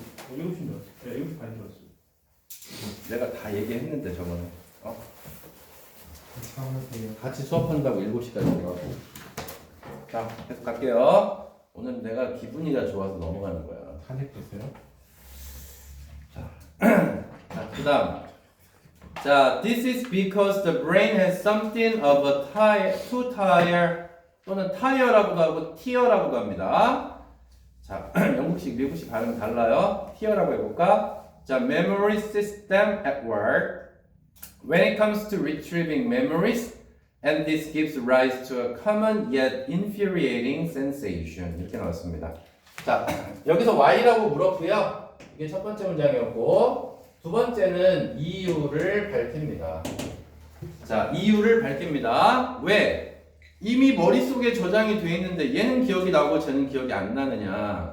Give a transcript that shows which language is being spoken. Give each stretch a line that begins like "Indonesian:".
Korean: 7시인 줄 알았어. 7시 반인 줄 알았어. 내가 다 얘기했는데 저거는 괜찮으세요? 같이 수업한다고 7시까지 들어가고. 자, 계속 갈게요. 오늘 내가 기분이가 좋아서 넘어가는 거야. 탄핵됐어요? 자, 그 다음.
English: 자, this is because the brain has something of a two tier
Korean: 또는 tire라고도 하고 tier라고도 합니다. 자, 영국식, 미국식 발음이 달라요.
English: tier
Korean: 라고 해볼까? 자,
English: memory system at work. When it comes to retrieving memories, and this gives rise to a common yet infuriating sensation.
Korean: 이렇게 나왔습니다. 자, 여기서 why라고 물었고요. 이게 첫 번째 문장이었고, 두 번째는 이유를 밝힙니다. 자, 이유를 밝힙니다. 왜? 이미 머릿속에 저장이 돼 있는데 얘는 기억이 나고 쟤는 기억이 안 나느냐.